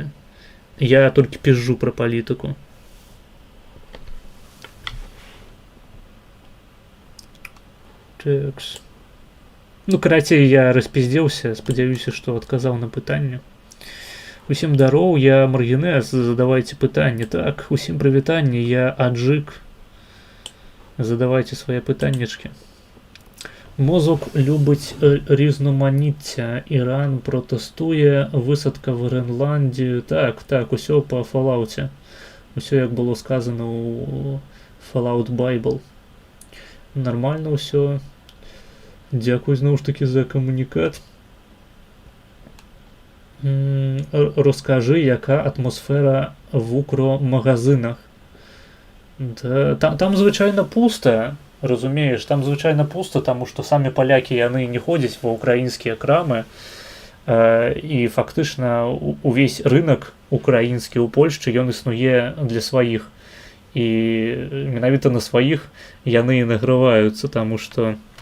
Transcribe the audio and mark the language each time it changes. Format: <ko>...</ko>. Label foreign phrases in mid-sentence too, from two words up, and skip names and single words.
<be>Я толькі пізжу пра палітыку. Карацей, я распіздзеўся, спадзяюся, што адказаў на пытанне. Усім дароў, я маргінез, задавайце пытанні. Так, усім прывітанне, я Аджык. Задавайце свае пытаннечкі.</be> <uk>Мозок любить різноманіття. Іран протестує, висадка в Гренландію.</uk> <be>Так, усё по Fallout. Усё,</be> <uk>як було сказано у Fallout Bible.</uk> <be>Нормально усё.</be> <uk>Дякую знову ж таки за комунікат. Розкажи, яка атмосфера в укромагазинах. Там звичайно пусто.</uk> <be>Разумееш, там звычайна пуста, таму што самі палякі яны не ходзяць ва ўкраінскія крамы, і фактычна увесь рынок украінскі ў Польшчы ён існуе для сваіх, і менавіта на сваіх яны і награваюцца, таму што</be>